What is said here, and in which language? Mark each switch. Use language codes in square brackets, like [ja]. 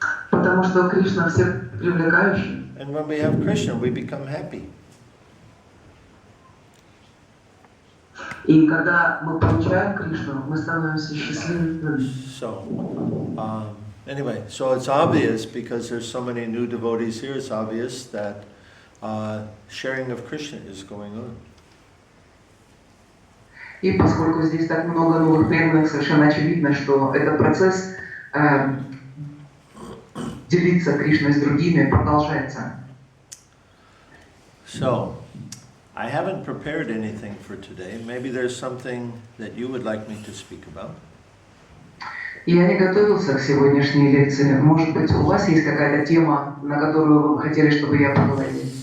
[ru] Потому что Кришна всех привлекающий. [en] And when we have Krishna, we become happy. [ru] И когда мы получаем Кришну, мы становимся счастливыми. [en] So, anyway, so it's obvious because there's so many new devotees here. It's obvious that sharing of Krishna is going on. [ru] И поскольку здесь так много новых преданных, совершенно очевидно, что этот процесс делиться Кришной с другими продолжается. [en] So, I haven't prepared anything for today. Maybe there's something that you would like me to speak about. [ru] Я не готовился к сегодняшней лекции. Может быть, у вас есть какая-то тема, на которую вы бы хотели, чтобы я поговорил?